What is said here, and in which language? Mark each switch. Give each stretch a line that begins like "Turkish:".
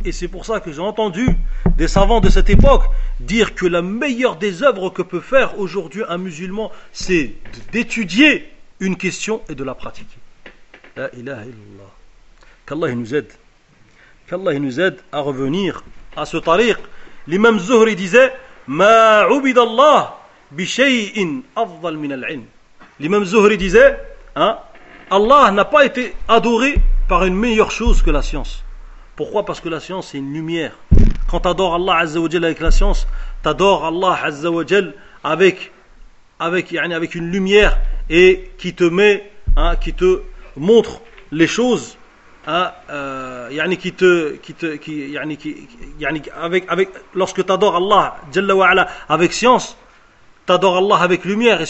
French: Et c'est pour ça que j'ai entendu des savants de cette époque dire que la meilleure des œuvres que peut faire aujourd'hui un musulman, c'est d'étudier une question et de la pratiquer. La ilaha illallah. Qu'Allah nous aide. Qu'Allah nous aide à revenir à ce tariq. L'imam Zuhri disait
Arabic: ما عبد الله بشيء افضل من العلم.
French: L'imam Zuhri disait, hein, Allah n'a pas été adoré par une meilleure chose que la science. Pourquoi? Parce que la science est une lumière. Quand tu adores Allah Azza wa Jal avec la science, tu adores Allah Azza wa Jal avec une lumière et qui te met, hein, qui te montre les choses, hein, avec lorsque tu adores Allah Jalla wa Ala avec science, tu adores Allah avec lumière.